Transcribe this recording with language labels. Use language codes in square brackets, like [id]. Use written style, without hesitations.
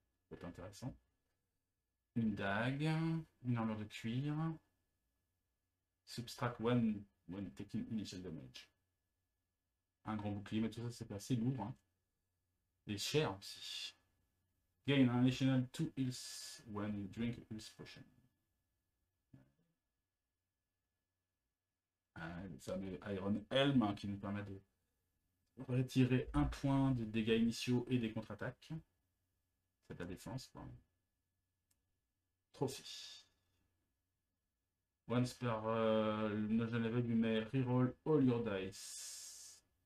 [fr] Ça peut être intéressant. Une dague. Une armure de cuir. [en] Subtract when taking initial damage. [fr] Un grand bouclier, mais tout ça c'est assez lourd. Hein. Et cher aussi. [en] Gain an additional 2 heals when you drink a heals potion. [fr] Le fameux Iron Helm hein, qui nous permet de retirer un point de dégâts initiaux et des contre-attaques. C'est de la défense. Quoi. Trophy. [en] Once per notion level, you may reroll all your dice.